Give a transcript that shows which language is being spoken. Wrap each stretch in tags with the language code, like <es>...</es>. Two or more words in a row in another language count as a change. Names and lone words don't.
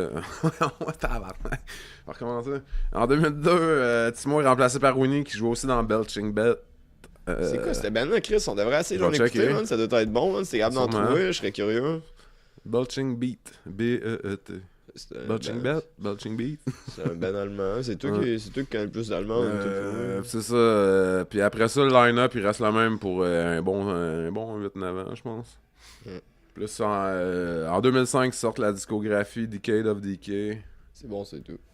<fr>Tabarnak. On va recommencer. En 2002, Timo est remplacé par Winnie, qui jouait aussi dans Belching Bet. c'est quoi cette band-là, Chris? On devrait essayer d'en je vais écouter, checker. man. Ça doit être bon, man. C'est capable d'en Sûrement. trouver, je serais curieux. Belching Beat. B-E-E-T. C'est un Belching band- Bet. Belching Beat. C'est un band allemand. C'est toi, Ouais. qui connais le plus d'allemand. C'est ça. Puis après ça, le line-up, il reste le même pour un bon 8-9 ans, je pense. Mm. Plus en 2005, sort la discographie Decade of Decay. C'est bon, c'est tout.</fr>